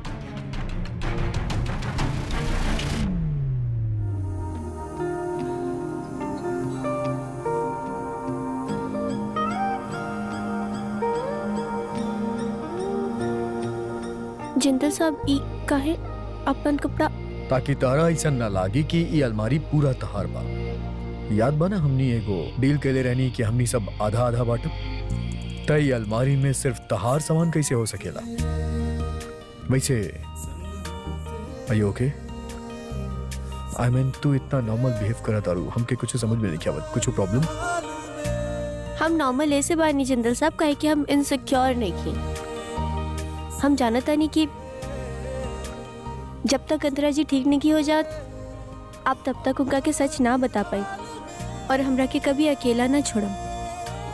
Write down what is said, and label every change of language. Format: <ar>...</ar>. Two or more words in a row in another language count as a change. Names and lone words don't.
<bho>जिंदल साहब ई काहे अपन कपड़ा? ताकि तारा ऐसा न लागी कि ये अलमारी पूरा तहार बा। याद बा ना हमनी एगो डील केले रहनी कि हमनी सब आधा आधा बांटब। तई अलमारी में सिर्फ तहार सामान कैसे हो सकेला?</bho> <en>वैसे are you okay? I mean</en> <bho>तू इतना नॉर्मल बिहेव करा तारू, हमके कुछ समझ में नहीं आवत। कुछ प्रॉब्लम? हम नॉर्मल ऐसे बानी जिंदल साहब, काहे कि हम इनसिक्योर नहीं की। हम जानता नहीं कि जब तक अंतरा जी ठीक नहीं हो जात, आप तब तक उनका के सच ना बता पाई और हमरा के कभी अकेला ना छोड़म।</bho>